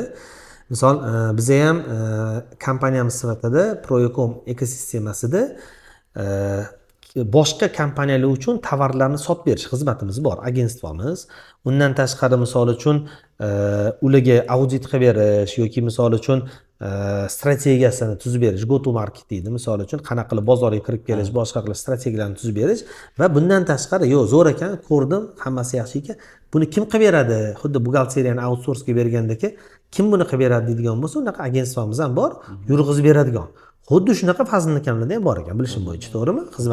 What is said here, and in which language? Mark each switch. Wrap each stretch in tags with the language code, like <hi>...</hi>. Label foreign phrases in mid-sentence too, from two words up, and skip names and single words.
<uz>Misol, biz ham kompaniyamiz sifatida Proyecom ekosistemasida boshqa kompaniyalar uchun tovarlarni sotib berish xizmatimiz bor, agentstvomiz. Undan tashqari misol uchun ularga audit qilib berish yoki misol uchun strategiyasini tuzib berish,</uz> <en>go to market deydi.</en> <uz>Misol uchun qanaqa qilib bozorga kirib kelish, boshqa qilib strategiyalarni tuzib berish va bundan tashqari, yo'q, zo'r ekan, ko'rdim, hammasi yaxshi ekan. Buni kim qilib beradi? Xuddi buxgalteriyani outsourcega bergandagi kim buni qilib beradi deydigan bo'lsa, unaqa agentstvamiz ham bor, yurg'izib beradigan. Xuddi shunaqa Fazlin akamlarda ham bor ekan, bilishim bo'yicha, to'g'rimi?</uz>